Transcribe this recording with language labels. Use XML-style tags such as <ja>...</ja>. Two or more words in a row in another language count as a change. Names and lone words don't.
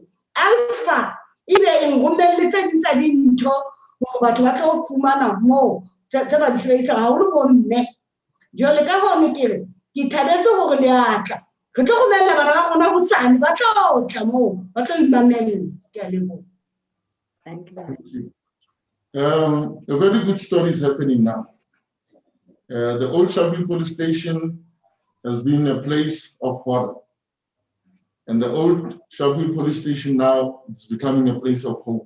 <st>Alpha ibe e ngomelletse ditsa dintho ho batho ba tlo fumana mo tse ba di sebedisa haholo bomme. Jwale ka hone ke re ke thabetse hore le atla re tlo romella bana ba rona ho tsane ba tlo tla mo ba tlo imamela. Ke a leboha.</st> <en>Thank you. Thank you. A very good story is happening now. The old Sharpeville police station has been a place of horror. And the old Sharpeville police station now is becoming a place of hope.</en>